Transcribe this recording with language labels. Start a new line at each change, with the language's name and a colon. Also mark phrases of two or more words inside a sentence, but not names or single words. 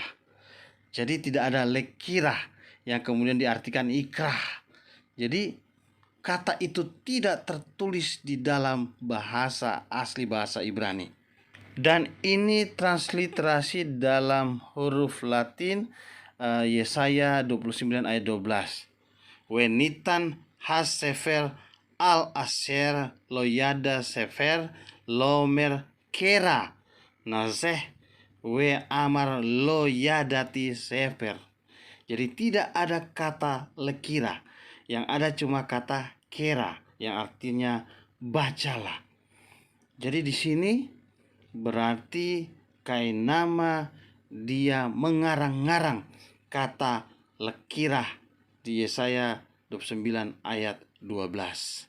Indonesian: Jadi tidak ada lekira yang kemudian diartikan ikrah. Jadi kata itu tidak tertulis di dalam bahasa asli bahasa Ibrani. Dan ini transliterasi dalam huruf Latin Yesaya 29 ayat 12.
Hebrew: ונתן הספר על אשר לא ידע ספר לאמר קרא נא זה ואמר לא ידעתי ספר.
Indonesian: Jadi tidak ada kata lekira, yang ada cuma kata kera yang artinya bacalah. Jadi di sini berarti Kainama dia mengarang-ngarang kata lekirah di Yesaya 29 ayat 12.